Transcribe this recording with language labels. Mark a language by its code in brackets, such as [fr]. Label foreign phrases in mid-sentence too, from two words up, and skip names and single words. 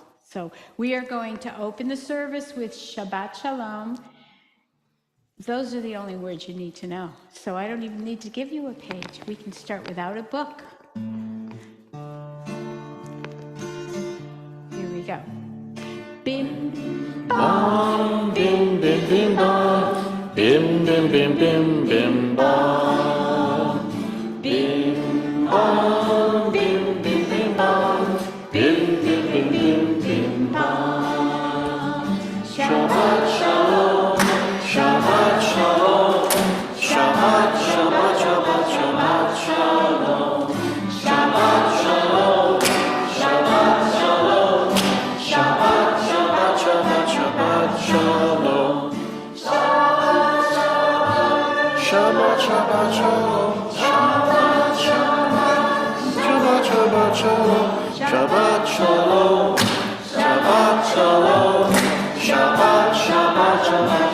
[en] So we are going to open the service with [he] שבת שלום. [en] Those are the only words you need to know. So I don't even need to give you a page. We can start without a book. Here we go. Bim, bam, bim, bim, bim, bam. Bim, bim, bim, bim, bim, bam. Bim, bam, bim, bim, bim, bam. Bim, bim, bim, bim, bim, bam. [he] שבת שלום. שבת שלום, שבת, שבת, שבת, שבת שלום, שבת שלום, שבת שלום, שבת, שבת, שבת, שבת שלום, שבת, שבת, שבת שלום, שבת, שבת, שבת שלום, שבת שלום, שבת שלום, שבת, שבת, שבת.